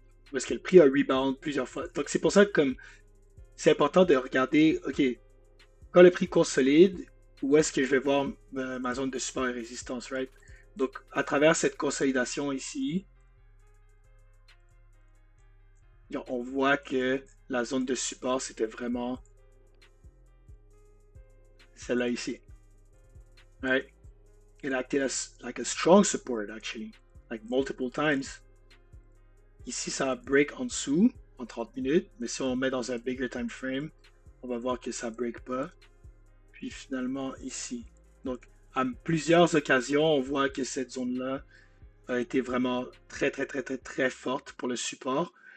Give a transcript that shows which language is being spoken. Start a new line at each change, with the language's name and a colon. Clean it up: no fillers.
French: Parce que le prix a rebound plusieurs fois. Donc, c'est pour ça que comme c'est important de regarder, OK, quand le prix consolide, où est-ce que je vais voir ma zone de support et résistance, right? Donc, à travers cette consolidation ici, on voit que la zone de support, c'était vraiment celle-là ici.
English: Right? It acted as like a strong support, actually, like multiple times.
French: Ici, ça break en dessous en 30 minutes, mais si on met dans un
English: bigger time frame,
French: on va voir que ça break pas. Puis finalement, ici. Donc, à plusieurs occasions, on voit que cette zone-là a été vraiment très, très, très, très, très forte pour le support.